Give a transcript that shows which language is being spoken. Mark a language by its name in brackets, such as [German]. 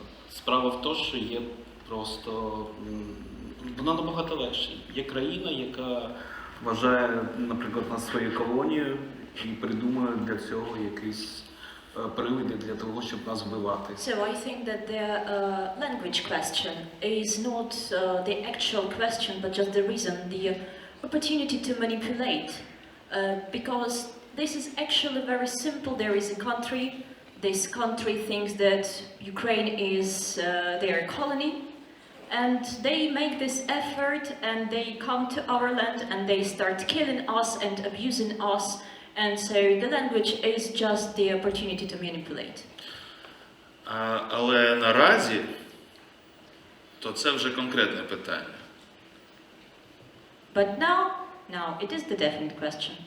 [Ukrainian] Справа в тому, що є просто. Вона набагато легше. Є країна, яка вважає, наприклад, нас своєю колонією і придумує для цього якісь приводи для того, щоб нас вбивати. [English] So I think that the language question is not the actual question, but just the reason, the opportunity to manipulate. Because this is actually very simple. There is a country. This country thinks that Ukraine is their colony, and they make this effort, and they come to our land, and they start killing us and abusing us. And so the language is just the opportunity to manipulate. [Ukrainian] Але наразі то це вже конкретне питання. [English] But now it is the definite question.